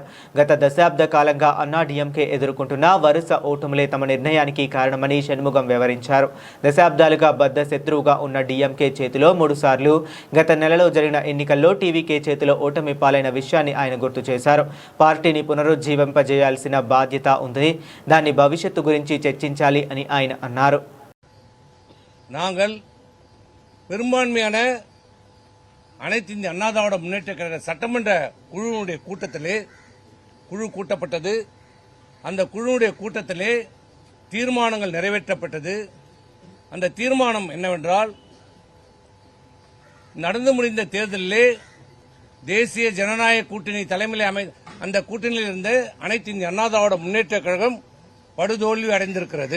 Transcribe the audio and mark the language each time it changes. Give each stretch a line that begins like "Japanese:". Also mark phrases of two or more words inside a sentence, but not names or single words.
Telugu: గత దశాబ్ద కాలంగా అన్నా డీఎంకే ఎదుర్కొంటున్న వరుస ఓటములే తమ నిర్ణయానికి కారణమని షణ్ముగం వివరించారు. దశాబ్దాలుగా బద్ద శత్రువుగా ఉన్న డీఎంకే చేతిలో 3 సార్లు, గత నెలలో జరిగిన ఎన్నికల్లో టీవీకే చేతిలో ఓటమి పాలైన విషయాన్ని ఆయన గుర్తు చేశారు. పార్టీని పునరుజ్జీవింపజేయాల్సిన బాధ్యత ఉంది. దాని భవిష్యత్తు గురించి చర్చించాలి అని ఆయన అన్నారు.
Tamil: நாங்கள் பெரும்பான்மையான அனைத்து இந்திய அண்ணா திராவிட முன்னேற்ற கழக சட்டமன்ற குழுவுடைய குழு கூட்டப்பட்டது. அந்த குழுவுடைய கூட்டத்திலே தீர்மானங்கள் நிறைவேற்றப்பட்டது. அந்த தீர்மானம் என்னவென்றால், நடந்து முடிந்த தேர்தலிலே தேசிய ஜனநாயக கூட்டணி தலைமையில் அந்த கூட்டணியிலிருந்து அனைத்து இந்திய அண்ணா திராவிட முன்னேற்ற கழகம் படுதோல்வி அடைந்திருக்கிறது.